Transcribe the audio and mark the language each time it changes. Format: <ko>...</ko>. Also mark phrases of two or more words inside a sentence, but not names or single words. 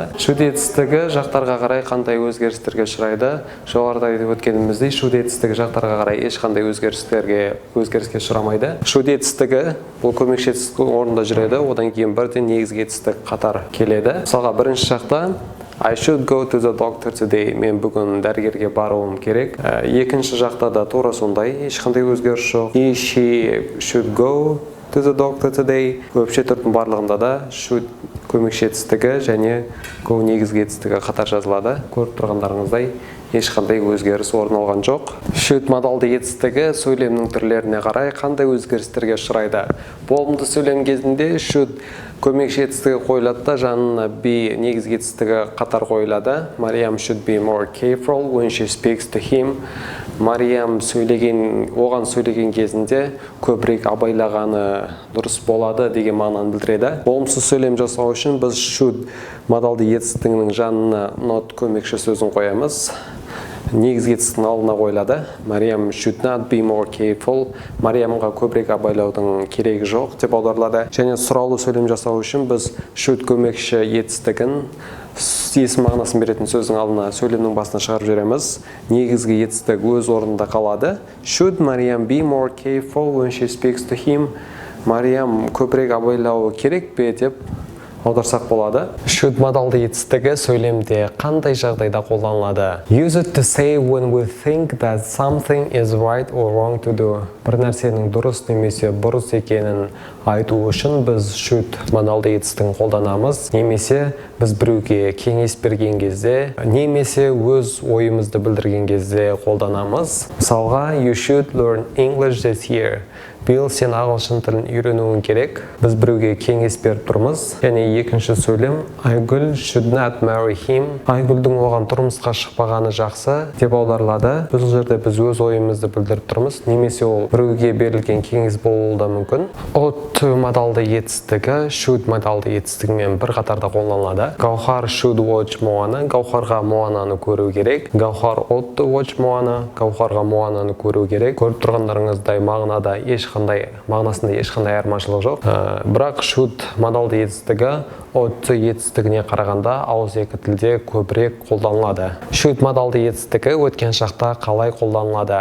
<kk>Should етістігі жақтарға қарай қандай өзгерістерге ұшырайды? Жоғарыда айтып өткеніміздей, should етістігі жақтарға қарай ешқандай өзгеріске ұшырамайды. Should етістігі бұл көмекші етістік орында жүреді, одан кейін бірден негізгі етістік қатар келеді. Мысалға, бірінші шақта</kk> <en>I should go to the doctor today.</en> <kk>Мен бүгін дәрігерге баруым керек. Екінші жақта да тура сондай, ешқандай өзгеріс жоқ.</kk> <en>He, she should go to the doctor today.</en> <kk>Көпше түрдің барлығында да should көмекші етістігі және go негізгі етістігі қатар жазылады. Көріп тұрғандарыңыздай ешқандай өзгеріс орын алған жоқ. Should модалды етістігі сөйлемнің түрлеріне қарай қандай өзгерістерге ұшырайды? Болымды сөйлем кезінде should көмекші етістігі қойылады да жанына be негізгі етістігі қатар қойылады.</kk> <en>Мариям should be more careful when she speaks to him.</en> <kk>Мариям оған сөйлеген кезінде көбірек абайлағаны дұрыс болады деген мағынаны білдіреді. Болымсыз сөйлем жасау үшін біз should модалды етістігінің жанына not көмекші сөзін қоямыз. Негізгі етістіктің алдына қойылады.</kk> <en>Мариям should not be more careful.</en> <kk>Мариямға көбірек абайлаудың керегі жоқ деп аударылады. Және сұраулы сөйлем жасау үшін біз should көмекші етістігін есім мағынасын беретін сөздің алдына сөйлемнің басына шығарып жібереміз. Негізгі етістік өз орнында қалады.</kk> <en>Should Мариям be more careful when she speaks to him?</en> <kk>Мариям көбірек абайлауы керек пе деп аударсақ болады. Should модалды етістігі сөйлемде қандай жағдайда қолданылады?</kk> <en>Use it to say when we think that something is right or wrong to do.</en> <kk>Бір нәрсенің дұрыс немесе бұрыс екенін айту үшін біз should модалды етістігін қолданамыз. Немесе біз біреуге кеңес берген кезде, немесе өз ойымызды білдірген кезде қолданамыз. Мысалға,</kk> <en>you should learn English this year.</en> <kk>Биыл сен ағылшын тілін үйренуің керек. Біз біреуге кеңес беріп тұрмыз. Және екінші сөйлем</kk> <en>Айгүл should not marry him.</en> <kk>Айгүлдің оған тұрмысқа шықпағаны жақсы деп аударылады. Бұл жерде біз өз ойымызды білдіріп тұрмыз. Немесе ол біреуге берілген кеңес болуы да мүмкін. Ought модалды етістігі should модалды етістігімен бір қатарда қолданылады.</kk> <en>Гаухар should watch Моана.</en> <kk>Гаухарға Моананы көру керек.</kk> <en>Гаухар ought to watch Моана.</en> <kk>Гаухарға Моананы көру керек. Көріп тұрғандарыңыздай мағынасында ешқандай айырмашылық жоқ. Бірақ should модалды етістігі ought етістігіне қарағанда ауызекі тілде көбірек қолданылады. Should модалды етістігі өткен шақта қалай қолданылады?</kk>